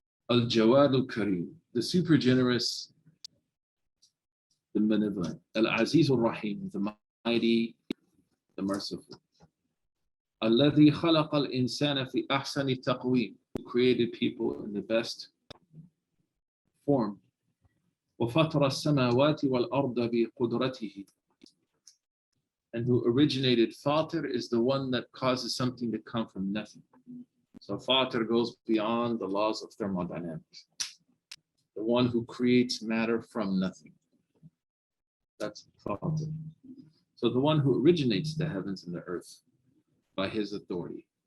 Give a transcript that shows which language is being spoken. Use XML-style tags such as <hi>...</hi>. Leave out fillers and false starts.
<en>Al-Jawad al-Kareem, the super generous, the benevolent. Al-Aziz al-Rahim, the mighty, the merciful.</en> <ar>Alladhi khalaqa al-insana fi ahsani taqweem,</ar> <en>who created people in the best form.</en> <ar>وَفَطَرَ السَّمَاوَاتِ وَالْأَرْضَ بِقُدْرَتِهِ,</ar> <en>and who originated. Fatir is the one that causes something to come from nothing. So Fatir goes beyond the laws of thermodynamics. The one who creates matter from nothing. That's Fatir. So the one who originates the heavens and the earth by his authority.</en>